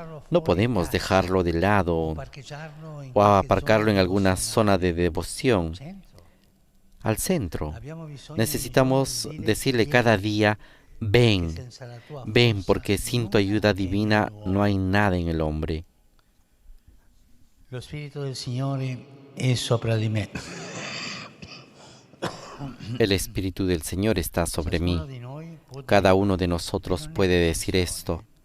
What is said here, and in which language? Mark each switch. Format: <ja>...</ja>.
<es>No podemos dejarlo de lado o aparcarlo en alguna zona de devoción. Al centro. Necesitamos decirle cada día: ven, ven, porque sin tu ayuda divina no hay nada en el hombre.</es> <it>Lo Spirito del Signore è sopra di me.</it> <es>El Espíritu del Señor está sobre mí. Cada uno de nosotros puede decir esto.</es>